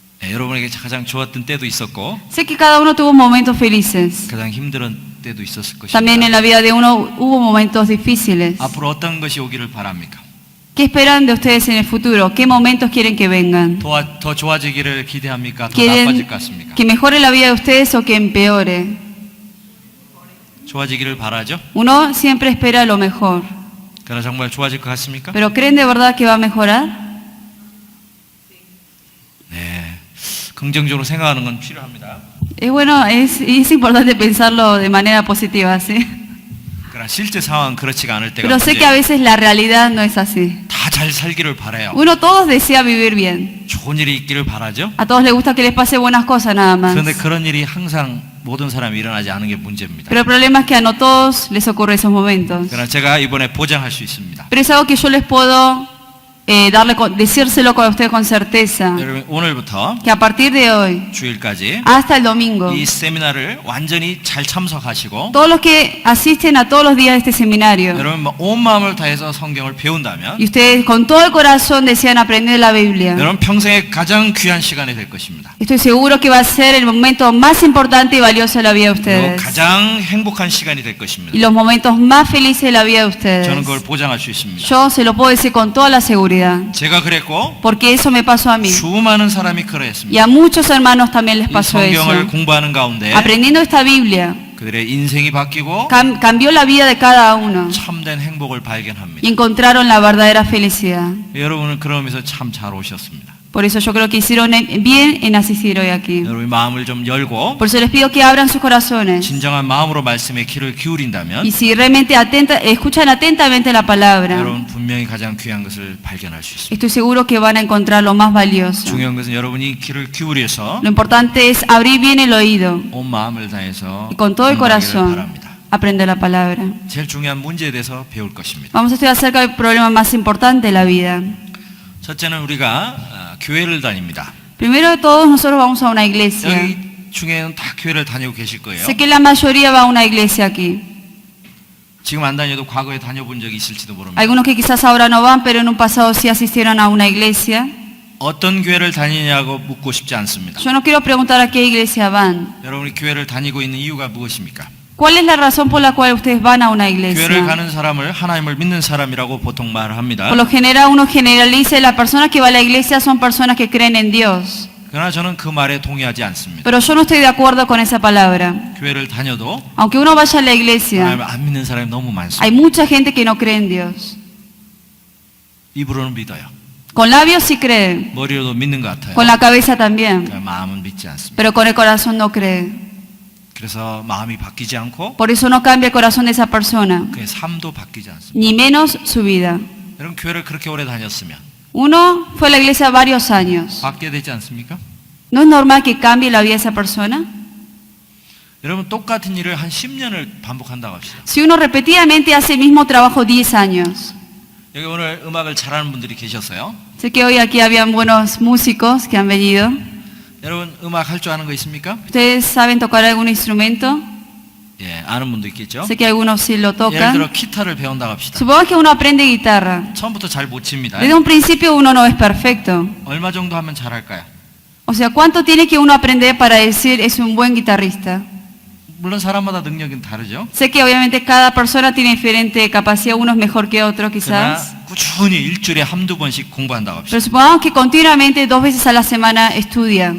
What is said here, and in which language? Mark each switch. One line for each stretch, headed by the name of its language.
Korean: 여러분에게 가장 좋았던 때도 있었고
Spanish: Sé que cada uno tuvo momentos felices.
Korean: 가장 힘든 때도 있었을
Spanish: También en
Korean: 것입니다.
Spanish: la vida de uno hubo momentos difíciles.
Korean: 앞으로 어떤 것이 오기를 바랍니까?
Spanish: ¿Qué esperan de ustedes en el futuro? ¿Qué momentos quieren que vengan?
Korean: 더 좋아지기를 기대합니까? 더
Spanish: ¿Quieren
Korean: 나빠질 것 같습니까?
Spanish: que mejore la vida de ustedes o que empeore?
Korean: 좋아지기를 바라죠?
Spanish: Uno siempre espera lo mejor.
Korean: 그러나 정말 좋아질 것 같습니까?
Spanish: ¿Pero creen de verdad que va a mejorar?
Korean: 네, 긍정적으로 생각하는 건 필요합니다.
Spanish: Es bueno, es importante pensarlo de manera positiva, ¿sí?
Korean: 그러나 실제 상황은 그렇지가 않을 때가
Spanish: Pero sé que a
Korean: 문제예요.
Spanish: veces la realidad no es así.
Korean: 다 잘 살기를 바라요.
Spanish: Uno todos desea vivir bien.
Korean: 좋은 일이 있기를 바라죠.
Spanish: A todos les gusta que les pase buenas cosas nada más.
Korean: 그런데 그런 일이 항상 모든 사람이 일어나지 않은 게 문제입니다.
Spanish: Pero el problema es que a no todos les ocurre esos momentos.
Korean: 그러나 제가 이번에 보장할 수 있습니다.
Spanish: Pero es algo que yo les puedo decírselo a usted con certeza,
Korean: 여러분 오늘부터
Spanish: que a partir de hoy
Korean: 주일까지
Spanish: hasta el domingo,
Korean: 이 세미나를 완전히 잘 참석하시고
Spanish: todos los que asisten a todos los días de este seminario,
Korean: 여러분 온 마음을 다해서 성경을 배운다면
Spanish: y ustedes con todo el corazón desean aprender la Biblia,
Korean: 여러분 평생에 가장 귀한 시간이 될 것입니다.
Spanish: estoy seguro que va a ser el momento más importante y valioso de la vida de ustedes,
Korean: 가장 행복한 시간이 될
Spanish: y
Korean: 것입니다.
Spanish: los momentos más felices de la vida de
Korean: 저는 그걸 보장할 수 있습니다.
Spanish: Yo se lo puedo decir con toda la seguridad,
Korean: 제가 그랬고
Spanish: porque eso me pasó a mí,
Korean: 수많은 사람이
Spanish: y
Korean: 그러했습니다.
Spanish: a muchos hermanos también les
Korean: 이
Spanish: pasó
Korean: 성경을
Spanish: eso.
Korean: 공부하는 가운데
Spanish: Aprendiendo esta Biblia,
Korean: 그들의 인생이 바뀌고
Spanish: cambió la vida de cada uno
Korean: 참된 행복을 발견합니다.
Spanish: y encontraron la verdadera felicidad.
Korean: 여러분은 그러면서 참 잘 오셨습니다.
Spanish: Por eso yo creo que hicieron bien en asistir hoy aquí.
Korean: 여러분이 마음을 좀 열고
Spanish: Por eso les pido que abran sus corazones
Korean: 진정한 마음으로 말씀에 귀를 기울인다면
Spanish: y si realmente escuchan atentamente la palabra,
Korean: 여러분 분명히 가장 귀한 것을 발견할 수 있습니다.
Spanish: estoy seguro que van a encontrar lo más valioso.
Korean: 중요한 것은 여러분이 귀를 기울여서
Spanish: Lo importante es abrir bien el oído
Korean: 온 마음을 다해서
Spanish: y con todo el
Korean: 공부하기를
Spanish: corazón
Korean: 바랍니다.
Spanish: aprender la palabra.
Korean: 제일 중요한 문제에 대해서 배울 것입니다.
Spanish: Vamos a estudiar acerca del problema más importante de la vida.
Korean: 첫째는 우리가 교회를 다닙니다.
Spanish: Primero de todos, nosotros vamos a una iglesia.
Korean: 여기 중에는 다 교회를 다니고 계실 거예요.
Spanish: Sé que la mayoría va a una iglesia aquí.
Korean: 지금 안 다녀도 과거에 다녀본 적이 있을지도 모릅니다.
Spanish: Algunos que quizás ahora no van, pero en un pasado sí asistieron a una iglesia.
Korean: 어떤 교회를 다니냐고 묻고 싶지 않습니다.
Spanish: Yo no quiero preguntar a qué iglesia van.
Korean: 여러분이 교회를 다니고 있는 이유가 무엇입니까?
Spanish: ¿Cuál es la razón por la cual ustedes van a una
Korean: 교회를
Spanish: iglesia?
Korean: 가는 사람을 하나님을 믿는 사람이라고 보통 말을 합니다.
Spanish: Por lo general uno generaliza, las personas que van a la iglesia son personas que creen en Dios.
Korean: 그러나 저는 그 말에 동의하지 않습니다.
Spanish: Pero yo no estoy de acuerdo con esa palabra.
Korean: 교회를 다녀도
Spanish: Aunque uno vaya a la iglesia,
Korean: 하나님을 안 믿는 사람이 너무 많습니다.
Spanish: hay mucha gente que no cree en Dios.
Korean: 입으로는 믿어요.
Spanish: Con labios sí cree,
Korean: 머리로도 믿는 것 같아요.
Spanish: con la cabeza también,
Korean: 그러나 마음은 믿지 않습니다.
Spanish: pero con el corazón no cree.
Korean: 그래서 마음이 바뀌지 않고
Spanish: Por eso no cambia el corazón de esa persona,
Korean: 그의 삶도 바뀌지 않습니다.
Spanish: ni menos su vida.
Korean: 여러분 교회를 그렇게 오래 다녔으면
Spanish: Uno fue a la iglesia varios años.
Korean: 바뀌게 되지 않습니까?
Spanish: ¿No es normal que cambie la vida de esa persona?
Korean: 여러분 똑같은 일을 한 10년을 반복한다고 합시다.
Spanish: Si uno repetidamente hace el mismo trabajo 10 años.
Korean: 여기 오늘 음악을 잘하는 분들이 계셨어요.
Spanish: Sé que hoy aquí habían buenos músicos que han venido.
Korean: 여러분 음악 할 줄 아는 거 있습니까?
Spanish: ¿Ustedes saben tocar algún instrumento?
Korean: 예, 아는 분도 있겠죠.
Spanish: Sé que algunos sí lo
Korean: 예를
Spanish: tocan.
Korean: 들어 기타를 배운다고 합시다.
Spanish: Supongamos que uno aprende guitarra.
Korean: 처음부터 잘 못 칩니다.
Spanish: Desde un principio uno no es perfecto.
Korean: 얼마 정도 하면 잘할까요?
Spanish: O sea, ¿cuánto tiene que uno aprender para decir es un buen guitarrista?
Korean: 물론 사람마다 능력은 다르죠.
Spanish: Sé que obviamente cada persona tiene diferente capacidad, uno es mejor que otro
Korean: 그러나
Spanish: quizás.
Korean: 꾸준히 일주일에 한두 번씩 공부한다고 합시다.
Spanish: Pero supongamos que continuamente 2 veces a la semana estudia.